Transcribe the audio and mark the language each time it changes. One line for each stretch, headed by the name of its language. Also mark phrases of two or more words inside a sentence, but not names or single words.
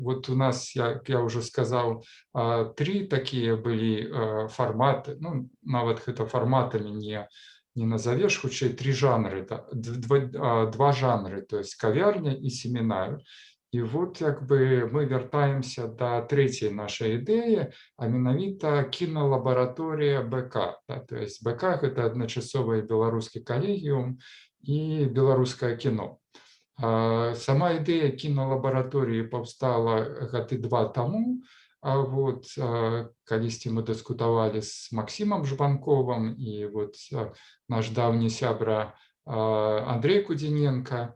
Belarusian: Вот у нас, як я
Russian: уже сказал,
Belarusian: 3 такія былі фарматы. Ну, нават гэта фарматамі не назовешь, хутчэй 3 жанры, 2 жанры,
Russian: то есть
Belarusian: кавярня і семінар. І вот як бы мы вяртаемся да трэцяй нашай ідэі, а менавіта кіналабараторыя БК.
Russian: Да? То есть БК –
Belarusian: гэта адначасова і беларускі калегіум і беларускае кіно. Сама ідэя кіналабараторыі паўстала гады 2 таму. Вот, калісьці мы дыскутавалі з Максімам Жбанковым і вот наш даўні сябра Андрей Кудзіненка.